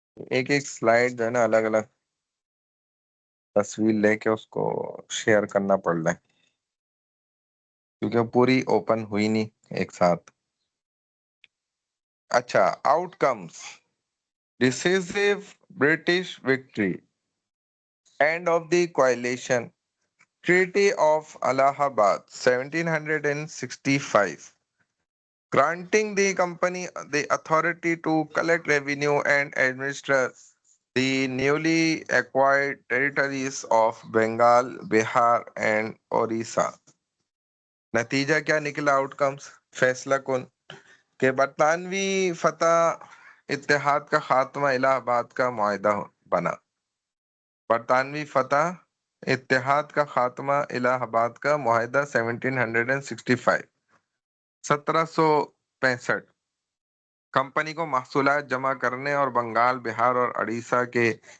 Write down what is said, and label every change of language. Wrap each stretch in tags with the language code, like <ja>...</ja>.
<ur>ایک سلائیڈ جو ہے نا الگ الگ تصویر لے کے اس کو شیئر کرنا پڑ رہا ہے کیونکہ پوری اوپن ہوئی نہیں ایک ساتھ.</ur> <en>اچھا، outcomes: decisive British victory, end of the coalition, treaty of Allahabad 1765, granting the company the authority to collect revenue and administer the newly acquired territories of Bengal, Bihar and Orissa.</en> <ur>نتیجہ کیا نکلا؟ آؤٹ کمز، فیصلہ کن کہ برطانوی فتح اتحاد کا خاتمہ الہ آباد کا معاہدہ بنا. برطانوی فتح اتحاد کا خاتمہ الہ آباد کا معاہدہ 1765 1765 کمپنی کو محصولات جمع کرنے اور بنگال، بہار اور اڑیسہ کے</ur>